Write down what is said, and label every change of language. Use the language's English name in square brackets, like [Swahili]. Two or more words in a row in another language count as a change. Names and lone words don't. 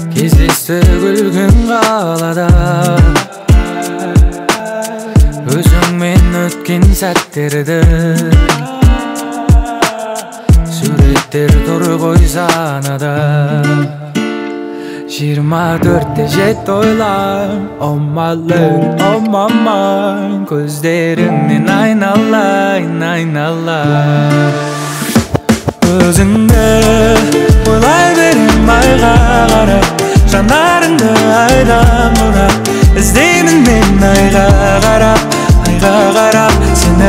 [Kazakh] Кездесті күлгін қалада, өзіңмен өткен сәттерді суреттер тұр ғой санада. 24-те жетті ойлар, [English] oh my lady, oh my mind. [Kazakh] Көздеріңнен айналайын, айналайын. Өзіңді ойлай берем айға қарап, жанарыңды айдан бұрап, іздеймін мен айға қарап, айға қарап сені.